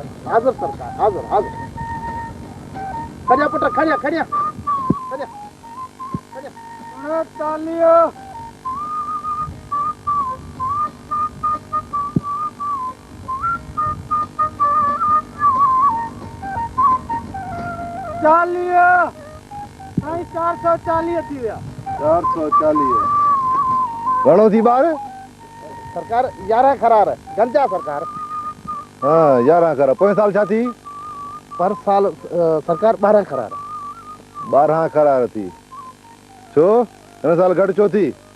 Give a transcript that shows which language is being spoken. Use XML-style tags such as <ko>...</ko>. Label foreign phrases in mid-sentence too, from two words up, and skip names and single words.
<sd>हाजिर सरकार, हाजिर हाजिर। खड़िया पुत्र, खड़िया खड़िया खड़िया खड़िया। तालियो चालियो 440 थी विया। 440 घणो थी ॿार? सरकार 11 खरार गंजा सरकार। हाँ 11 खरार। पोइ साल छा थी? पर साल सरकार 12 खरार। 12 खरार थी। छो हिन साल घटि छो थी?</sd>